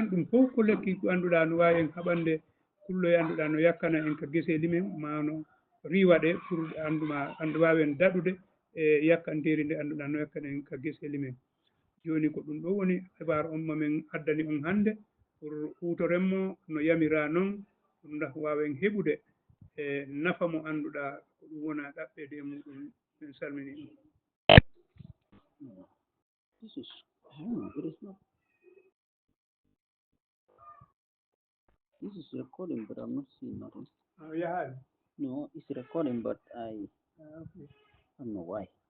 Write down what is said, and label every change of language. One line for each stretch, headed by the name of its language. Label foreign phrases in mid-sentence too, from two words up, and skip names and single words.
Fula: ɗum fof ko lekki ko annduɗa no wawi en haɓande kulloye annduɗa no yakkana en ko gueseli men mano riwaɗe pour andu wawen daɗude e yakkanteri ndi annduɗa no yakkana en ko gueseli men joni ko ɗum ɗo woni habaru on momin addani on hande pour hutorenmo no yamira noon dak wawen heɓude e nafa mo annduɗa ko ɗum wona ɗaɓɓede e muɗum min salmini ɗum
English: This is, it is not. This is recording, but I'm not seeing nothing. yahani No, it's recording, but I okay. don't know why.